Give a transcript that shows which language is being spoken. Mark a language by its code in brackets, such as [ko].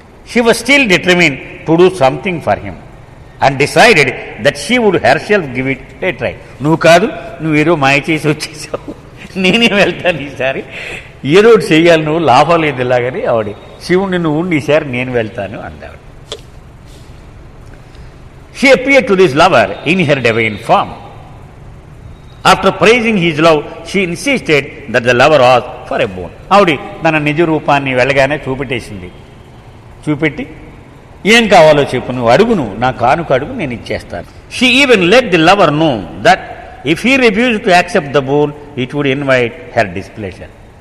[en] She was still determined to do something for him and decided that she would herself give it a try. [te] నువ్వు కాదు, నువ్వు ఏదో మాయ చేసి వచ్చేసావు, నేనే వెళ్తాను ఈసారి, ఏదో ఒకటి చెయ్యాలి, నువ్వు లాభం లేదు ఇలాగని ఆవిడ శివుడిని నువ్వు ఉండి ఈసారి నేను వెళ్తాను అంటాడు. [en] She appeared to this lover in her divine form. After praising his love she insisted that the lover was for a boon. [te] ఆవిడ తన నిజ రూపాన్ని వెళ్ళగానే చూపెట్టేసింది. చూపెట్టి ఏం కావాలో చెప్పు, నువ్వు అడుగు, నువ్వు నా కానుక అడుగు, నేను ఇచ్చేస్తాను. [en] She even let the lover know that if he refuse to accept the boon it would invite her displeasure.